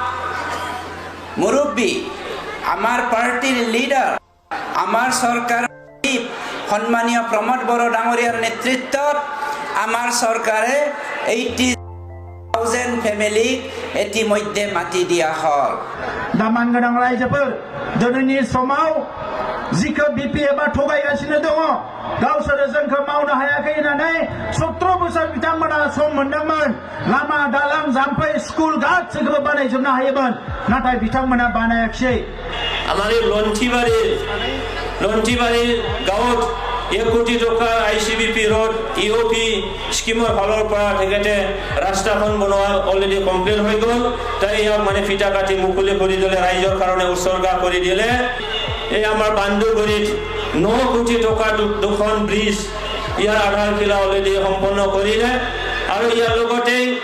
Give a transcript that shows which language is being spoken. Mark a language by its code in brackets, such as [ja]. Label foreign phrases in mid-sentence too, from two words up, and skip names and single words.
[as] মুৰব্বী আমাৰ পাৰ্টিৰ লিডাৰ আমাৰ চৰকাৰ সন্মানীয় প্ৰমোদ বড়ো ডাঙৰীয়াৰ নেতৃত্বত আমাৰ চৰকাৰে 80,000 ফেমিলিক ইতিমধ্যে মাটি দিয়া হ'ল [brx] दामान गोनां रायजोफोर दिनैनि समाव जिखौ बिपिएफआ थगायगासिनो दङ गावसोरो जोंखौ मावनो हायाखै होननानै 17 बोसोर बिथांमोना सम मोनदोंमोन लामा दालां जाम्फै स्कुल गासैखौबो बानायजोबनो हायोमोन नाथाय बिथांमोना बानायाखिसै [as] আমাৰ লন্ঠিবাৰী গাঁৱত 1 কোটি টকাৰ আইচিবিপি ৰোড ইঅপি স্কিমৰ ফালৰ পৰা তেখেতে ৰাস্তাখন বনোৱা অলৰেডি কমপ্লিট হৈ গ'ল তাই ইয়াক মানে ফিটা কাটি মুকলি কৰি দিলে ৰাইজৰ কাৰণে উৎসৰ্গা কৰি দিলে এই আমাৰ বান্দুগুৰিত 9 কোটি টকাৰ দুখন ব্ৰিজ ইয়াৰ আধাৰশিলা অলৰেডি সম্পন্ন কৰিলে আৰু ইয়াৰ লগতে